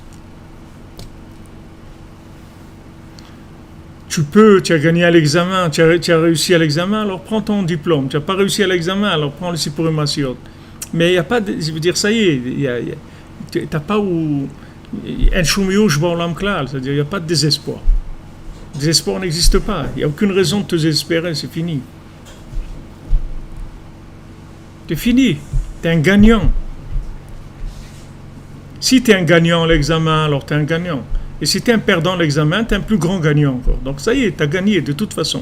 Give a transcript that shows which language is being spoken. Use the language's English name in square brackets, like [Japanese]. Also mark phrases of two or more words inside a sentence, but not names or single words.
[French] Tu as gagné à l'examen, tu as réussi à l'examen, alors prends ton diplôme. Tu n'as pas réussi à l'examen, alors prends le Sipurim Masiot. Mais il n'y a pas de... Je veux dire, ça y est, tu n'as pas où... [Hebrew] אין שום יאוש בעולם כלל, [French] c'est-à-dire il n'y a pas de désespoir. Le désespoir n'existe pas. Il n'y a aucune raison de te désespérer, c'est fini. C'est fini. Tu es un gagnant. Si tu es un gagnant à l'examen, alors tu es un gagnant. Et si tu es un perdant à l'examen, tu es un plus grand gagnant encore. Donc ça y est, tu as gagné de toute façon.